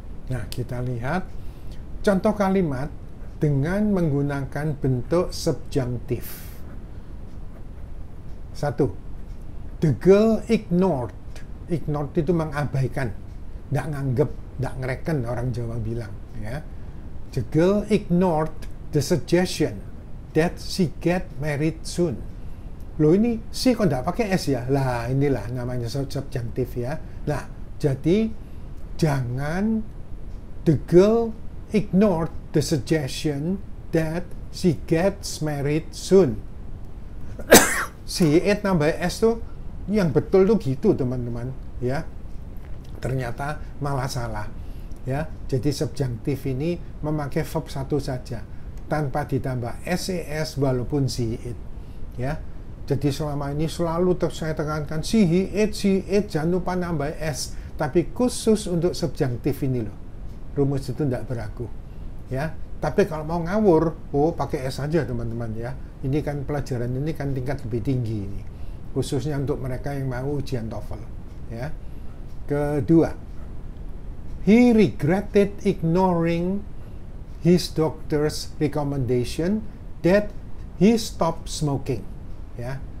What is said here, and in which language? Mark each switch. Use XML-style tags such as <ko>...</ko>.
<id>Nah, kita lihat contoh kalimat dengan menggunakan bentuk subjunctive.</id> <en>1. The girl ignored.</en> <id>Ignored itu mengabaikan, tidak nganggep, tidak ngereken, orang Jawa bilang, ya.</id> <en>The girl ignored the suggestion that she get married soon.</en> <id>Loh, ini si kok tidak pakai S ya? Lah, inilah namanya subjunctive, ya. Nah, jadi jangan</id> <en>the girl ignored the suggestion that she gets married soon.</en> <id>Si it nambah S tuh yang betul tuh gitu teman-teman, ya. Ternyata malah salah, ya. Jadi subjunctive ini memakai verb satu saja tanpa ditambah SES walaupun si it, ya. Jadi selama ini selalu saya tekankan si it, jangan lupa nambah S, tapi khusus untuk subjunctive ini loh. Rumus itu tidak berlaku, ya. Tapi kalau mau ngawur, pakai S saja teman-teman, ya. Ini kan pelajaran ini kan tingkat lebih tinggi ini, khususnya untuk mereka yang mau ujian TOEFL, ya.</id> <en>Kedua, he regretted ignoring his doctor's recommendation that he stopped smoking, ya.</en>